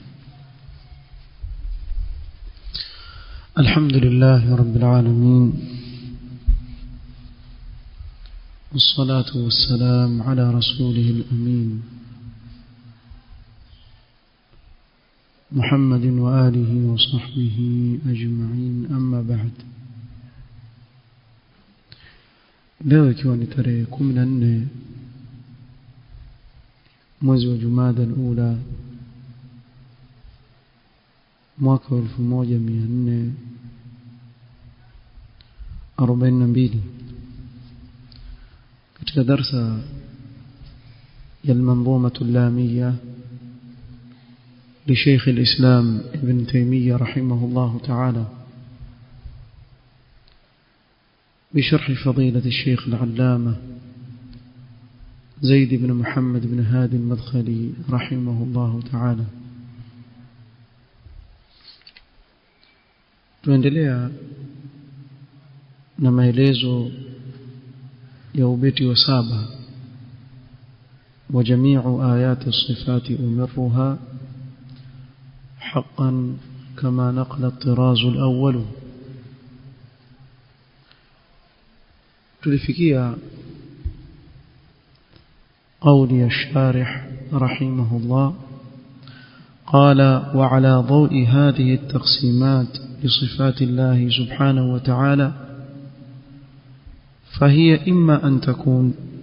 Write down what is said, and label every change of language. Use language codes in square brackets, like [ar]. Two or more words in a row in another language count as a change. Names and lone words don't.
[ar] الحمد لله رب العالمين، والصلاة والسلام على رسوله الأمين محمد وآله وصحبه أجمعين، أما بعد. [sw] leo ikiwa ni tarehe 14 mwezi wa Jumada al-Ula mwaka [ar] 1442 [sw] katika darsa ya al-manzumah al-lamiyah [ar] لشيخ الإسلام ابن تيمية رحمه الله تعالى بشرح فضيلة الشيخ العلامة زيد بن محمد بن هادي المدخلي رحمه الله تعالى. [sw] tuendelea na maelezo ya ubeti wa 7 [ar] وجميع آيات الصفات أمرها حقا كما نقل الطراز الأول. tulifikia قولي الشارح رحمه الله قال: وعلى ضوء هذه التقسيمات لصفات الله سبحانه وتعالى فهي إما أن تكون